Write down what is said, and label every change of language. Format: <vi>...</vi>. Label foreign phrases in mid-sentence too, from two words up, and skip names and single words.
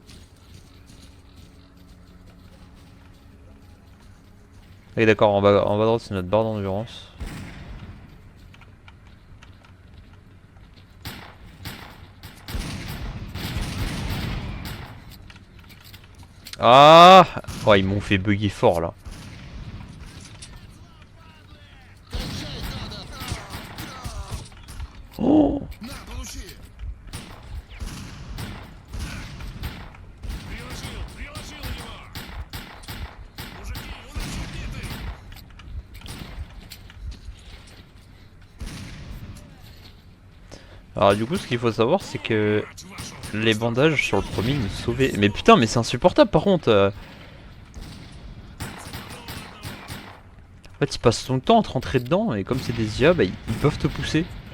<fr>Oui d'accord, en bas à droite c'est notre barre d'endurance. Ah oh, ils m'ont fait bugger fort là. Oh</fr> <ru>На, получи. Приложил его! Мужики, у нас убиты!</ru> <fr>Alors du coup ce qu'il faut savoir c'est que les bandages sur le premier nous sauvaient. Mais putain mais c'est insupportable par contre. En fait ils passent son temps à te rentrer dedans et comme c'est des IA bah, ils peuvent te pousser.</fr>